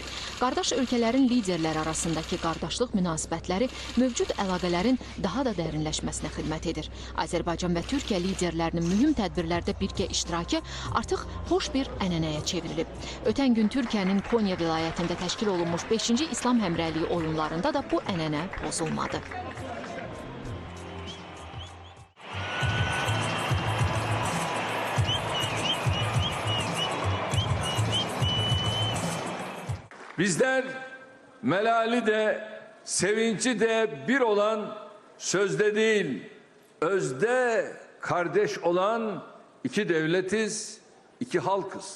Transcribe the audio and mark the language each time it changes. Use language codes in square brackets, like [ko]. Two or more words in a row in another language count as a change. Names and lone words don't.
[az] Qardaş ölkələrin liderləri arasındakı qardaşlıq münasibətləri mövcud əlaqələrin daha da dərinləşməsinə xidmət edir. Azərbaycan və Türkiyə liderlərinin mühüm tədbirlərdə birgə iştirakı artıq xoş bir ənənəyə çevrilib. Ötən gün Türkiyənin Konya vilayətində təşkil olunmuş 5-ci İslam həmrəyliyi oyunlarında da bu ənənə pozulmadı. [tr] Bizler melali de, sevinci de bir olan, sözde değil, özde kardeş olan iki devletiz, iki halkız.